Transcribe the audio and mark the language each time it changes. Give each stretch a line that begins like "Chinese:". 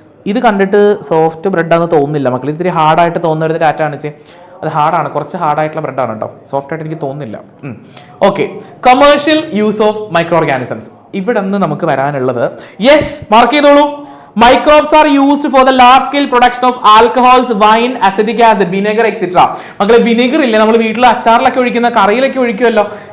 Malayalam: ഇത് കണ്ടിട്ട് സോഫ്റ്റ് ബ്രെഡാന്ന് തോന്നുന്നില്ല മക്കൾ, ഇത്തിരി ഹാർഡായിട്ട് തോന്നുന്ന ഡാറ്റ കാണിച്ചേ. അത് ഹാർഡാണ്, കുറച്ച് ഹാർഡായിട്ടുള്ള ബ്രെഡാണ് കേട്ടോ, സോഫ്റ്റ് ആയിട്ട് എനിക്ക് തോന്നുന്നില്ല. Okay, commercial use of micro organisms. ഇവിടെ നിന്ന് നമുക്ക് വരാനുള്ളത്, യെസ് മാർക്ക് ചെയ്തോളൂ.
English: Microbes are used for the large scale production of alcohols, wine, acetic acid, vinegar, etc.
Malayalam: മക്കളെ വിനെഗർ ഇല്ലേ നമ്മൾ വീട്ടിൽ അച്ചാറിലൊക്കെ ഒഴിക്കുന്ന, കറിയിലൊക്കെ ഒഴിക്കുമല്ലോ.